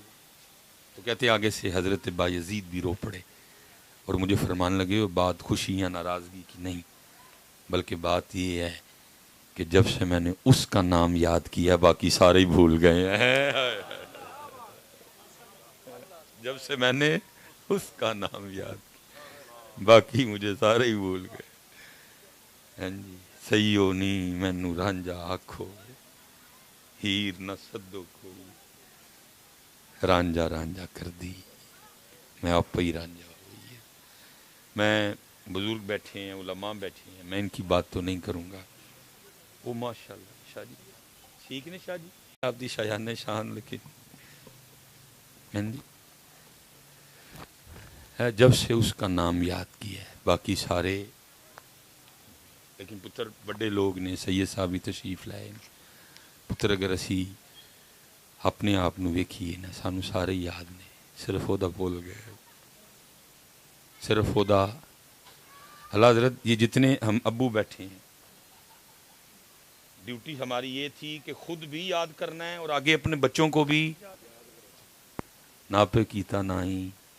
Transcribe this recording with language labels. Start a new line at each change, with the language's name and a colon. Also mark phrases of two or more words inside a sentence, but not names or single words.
Urdu: تو کہتے آگے سے حضرت بایزید بھی رو پڑے اور مجھے فرمان لگے بات خوشی یا ناراضگی کی نہیں، بلکہ بات یہ ہے کہ جب سے میں نے اس کا نام یاد کیا باقی سارے ہی بھول گئے ہیں۔ جب سے میں نے اس کا نام یاد کیا باقی مجھے سارے ہی بھول گئے۔
Punjabi: ہاں جی، سیو نی مینو رانجا آکھو، ہیر نہ سدو کوئی، رانجا رانجا کر دی میں آپ ہی رانجا ہوئی ہے۔
Urdu: میں بزرگ بیٹھے ہیں، علماء بیٹھے ہیں، میں ان کی بات تو نہیں کروں گا۔
Punjabi: وہ ماشاءاللہ شاہ جی ٹھیک نے، شاہ جی آپ دی شایان شان،
Urdu: لیکن جی ہے جب سے اس کا نام یاد کیا ہے باقی سارے،
Punjabi: لیکن پتر بڑے لوگ نے،
Urdu: سید صاحب بھی تشریف لائے،
Punjabi: پتر اگر اسی اپنے آپ نو ویکھیے نا سانو سارے یاد نے،
Urdu: صرف خدا بھول گئے،
Punjabi: صرف خدا۔
Urdu: اللہ حضرت یہ جتنے ہم ابو بیٹھے ہیں، ڈیوٹی ہماری یہ تھی کہ خود بھی یاد کرنا ہے اور آگے اپنے بچوں کو بھی نا پہ کیتا نہ ہی۔